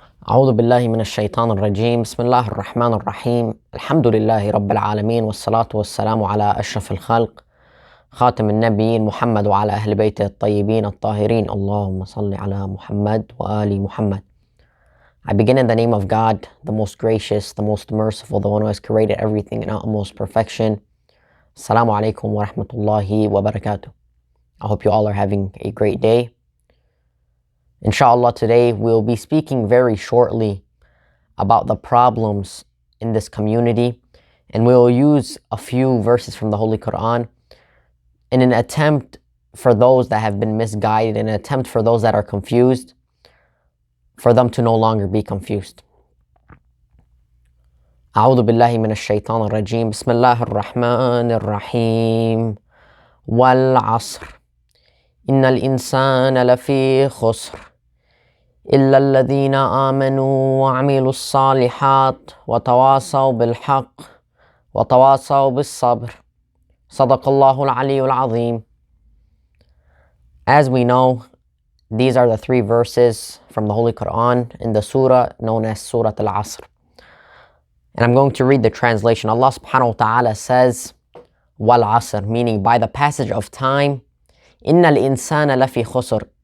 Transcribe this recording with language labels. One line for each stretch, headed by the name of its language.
Arabic: أعوذ بالله من الشيطان الرجيم. بسم الله الرحمن الرحيم. الحمد لله رب العالمين، والصلاة والسلام على أشرف الخلق خاتم النبيين محمد وعلى أهل بيته الطيبين الطاهرين. اللهم صل على محمد وآل محمد.
English: I begin in the name of God, the most gracious, the most merciful, the one who has created everything in utmost perfection. Assalamu alaikum wa rahmatullahi wa barakatuh. I hope you all are having a great day. Inshallah, today we'll be speaking very shortly about the problems in this community, and we'll use a few verses from the Holy Quran in an attempt for those that have been misguided, in an attempt for those that are confused, for them to no longer be confused.
Arabic: أعوذ بالله من الشيطان الرجيم. بسم الله الرحمن الرحيم. والعصر إن الإنسان لفي خسر إلا الذين آمنوا وعملوا الصالحات وتواصوا بالحق وتواصوا بالصبر. صدق الله العلي العظيم.
English: As we know, these are the three verses from the Holy Quran in the surah known as Surah Al-Asr. And I'm going to read the translation. Allah subhanahu wa ta'ala says,
Arabic: Wal Asr,
English: meaning by the passage of time,
Arabic: Inna al-insana lafi khusr.